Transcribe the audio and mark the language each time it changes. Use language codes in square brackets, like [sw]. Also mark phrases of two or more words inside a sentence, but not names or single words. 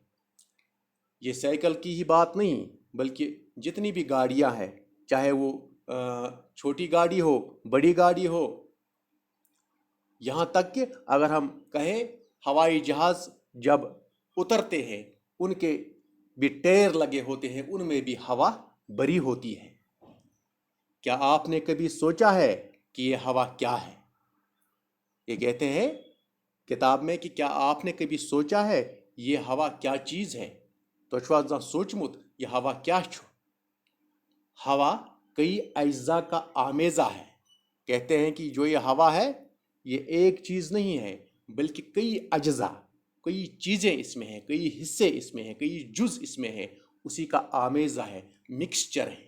[ur] یہ سائیکل کی ہی بات نہیں بلکہ جتنی بھی گاڑیاں ہیں، چاہے وہ چھوٹی گاڑی ہو بڑی گاڑی ہو، یہاں تک کہ اگر ہم کہیں ہوائی جہاز جب اترتے ہیں ان کے بھی ٹائر لگے ہوتے ہیں، ان میں بھی ہوا بھری ہوتی ہے. کیا آپ نے کبھی سوچا ہے کہ یہ ہوا کیا ہے؟ یہ کہتے ہیں کتاب میں کہ کیا آپ نے کبھی سوچا ہے یہ ہوا کیا چیز ہے؟ [ks] تو چھو زانٛہہ سوچمت یہ ہوا کیا چھو؟ [ur] ہوا کئی اجزاء کا آمیزہ ہے. کہتے ہیں کہ جو یہ ہوا ہے یہ ایک چیز نہیں ہے بلکہ کئی اجزاء، کئی چیزیں اس میں ہیں، کئی حصے اس میں ہیں، کئی جز اس میں ہیں، اسی کا آمیزہ ہے، مکسچر ہے.